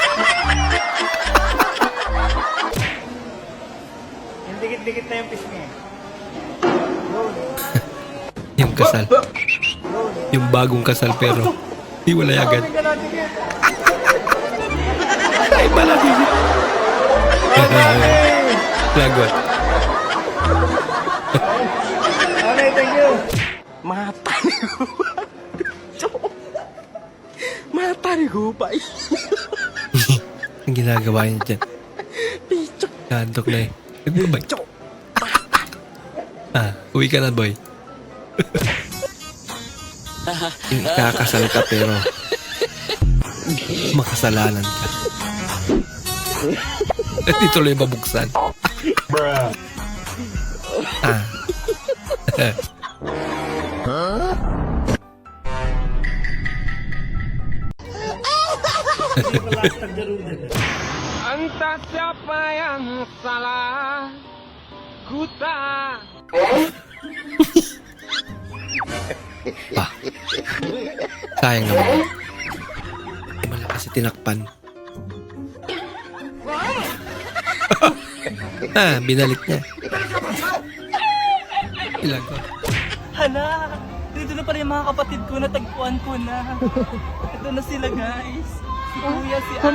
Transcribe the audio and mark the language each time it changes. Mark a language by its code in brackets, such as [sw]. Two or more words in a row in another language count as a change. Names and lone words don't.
[tl] Yung dikit-dikit na yung pisngi. Yung kasal. Yung bagong kasal pero hiwalay agad. Ay, pala din. Lagot. [en] Okay, thank you. Matarigupay. [tl] Ang ginagawa niya dyan. Kantok na eh. Nagbabay. Uwi ka na, boy. Ikakasal ka pero makasalanan ka. At di tuloy mabuksan. [ms] Entah siapa yang salah, ku tak. [tl] Sayang naman. Malakas si tinakpan. Binalik niya. Ilang ko. Hala, dito na pala yung mga kapatid ko, natagpuan ko na. Ito na sila, guys. Si Kuya, si Ate.